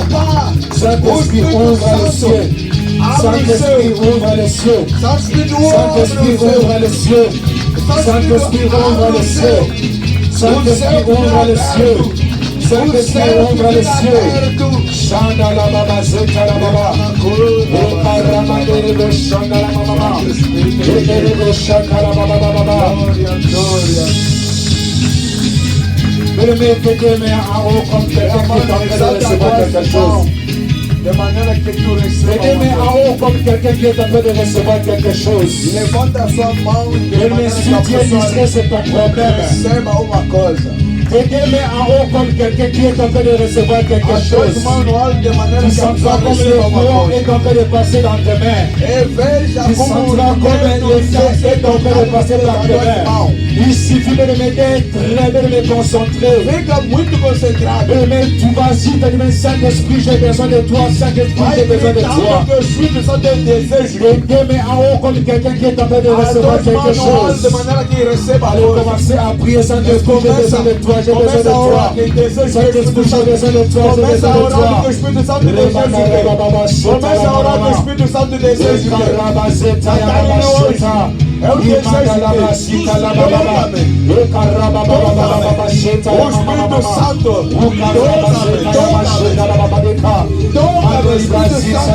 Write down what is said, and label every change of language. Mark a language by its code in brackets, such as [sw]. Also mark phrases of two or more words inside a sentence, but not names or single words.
[fr] Saint-Esprit, ouvre les cieux. Saint-Esprit, ouvre les cieux. Saint-Esprit, ouvre les cieux. Saint-Esprit, ouvre les cieux. Saint-Esprit, ouvre les cieux. Saint-Esprit, ouvre les cieux. Chanda la baba, zeta la baba. Ekaramandere chanda la baba. Ekere chanda la baba baba. Bien-aimé, fais tes mains en haut comme quelqu'un qui est en train de recevoir quelque chose. De manière que tu Fais tes mains en haut comme quelqu'un qui est en train de recevoir quelque chose. [pt] levanta a sua mão de [fr] Bien-aimé, [pt] maneira [fr] si [pt] que a [fr] tu es [pt] pessoa [fr] distrait, c'est ton problème. [pt] receba uma coisa. [fr] Fais tes mains en haut comme quelqu'un qui est en train de recevoir quelque [pt] As [fr] chose. [pt] duas mãos no alto de maneira [fr] Tu [pt] que a pessoa [fr] sentiras comme le [pt] receba uma [fr] courant [pt] coisa. [fr] est en train de passer dans tes mains. [pt] E veja [fr] Tu [pt] como [fr] sentiras comme l'effet est en train de passer dans tes mains. Il suffit de me mettre très bien de me concentrer. [pt] Fica muito concentrado. [fr] Mais tu vas y te dire, Saint-Esprit, j'ai besoin de toi. Saint-Esprit, [pt] Vai [fr] j'ai besoin de [pt] gritando [fr] toi. [pt] que o Espírito Santo tem desejo. [fr] Et tes mains en haut comme quelqu'un qui est en train de [pt] As [fr] recevoir [pt] duas mãos [fr] quelque [pt] no alto [fr] chose. [pt] de maneira que receba a [fr] Allez [pt] coisa. [fr] commencer à prier, Saint-Esprit, j'ai besoin de toi, j'ai besoin de [pt] Começa a [fr] toi. [pt] orar. Quem deseja que o [fr] Saint-Esprit, [pt] Espírito [fr] j'ai [pt] Santo [fr] besoin de toi, j'ai [pt] começa [fr] besoin [pt] a [fr] de [pt] orar que o [fr] toi. [pt] Espírito Santo deseja ter. Começa a orar que o Espírito Santo deseja ter. É o desejo dele. O Espírito Santo toca-me, Espírito Santo.